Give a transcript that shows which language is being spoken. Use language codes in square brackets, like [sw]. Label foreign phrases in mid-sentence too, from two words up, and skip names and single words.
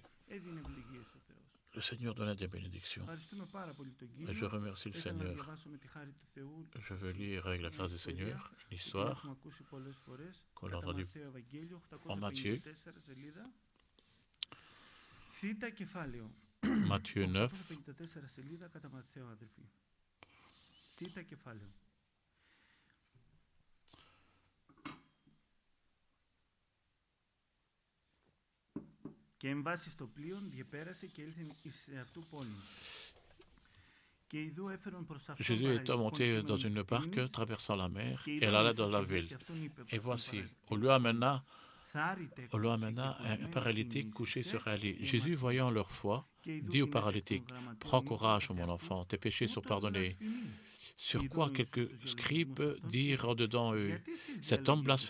[fr] Le Seigneur donnait des bénédictions. Et je remercie le Seigneur. Je veux lire avec la grâce du Seigneur une histoire qu'on a entendue en Matthieu. Matthieu 9. [el] Και εμβάσει στο πλοίον διεπέρασε και ήλθε εις αυτού πόλη. Και ιδού έφερον προς αυτόν [fr] Jésus est monté dans une barque traversant la mer et elle allait dans la ville. Et voici, on lui amena un paralytique couché sur un lit. Jésus, voyant leur foi, dit au paralytique, « Prends courage, mon enfant, tes péchés sont pardonnés. » Sur quoi quelques scribes dirent dedans eux, « Cet homme blasphème.